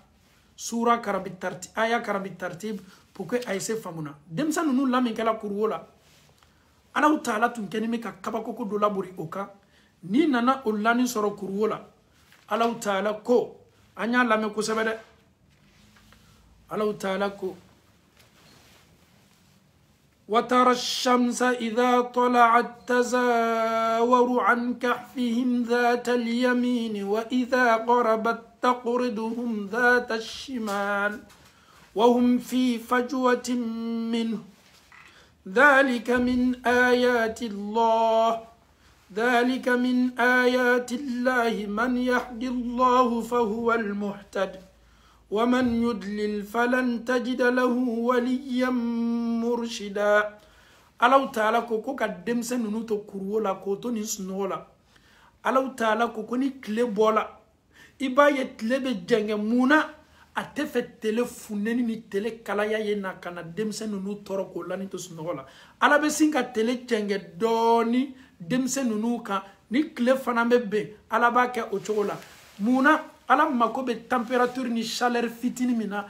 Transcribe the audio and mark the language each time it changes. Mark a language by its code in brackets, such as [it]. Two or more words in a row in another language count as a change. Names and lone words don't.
[bm] sura aya karabi tartib [fr] pour que [bm] a ye se faamuna denmisɛn ninnu lamin kɛla kuruwo la Alahu Taala tun kɛlen bɛ ka kabakoko dɔ labori o kan n'i nana o lani sɔrɔ kuruwo la Alahu Taala ko an y'a lamɛn kosɛbɛ dɛ Alahu Taala ko [ar] وترى الشمس إذا طلعت تزاور عن كهفهم ذات اليمين وإذا غربت تقرضهم ذات الشمال وهم في فجوة منه ذلك من آيات الله من يهدي الله فهو المهتد ومن يدلل فلن تجد له وليا مرشدا [bm] Alahu Taala ko ka denmisɛn ninnu to kuruwo la k'o to nin sunɔgɔ la Alahu Taala ko ni tile bɔla i b'a ye tile bɛ jɛngɛ mun na a tɛ fɛ tele funteni ni tele kalaya ye na ka na denmisɛn ninnu tɔɔrɔ k'o lani to sunɔgɔ la ala bɛ sin ka tele jɛngɛ dɔɔni denmisɛn ninnu kan ni tile fana bɛ bɛn ala b'a kɛ o cogo la mun na ala mako bɛ température ni chaleur fitini min na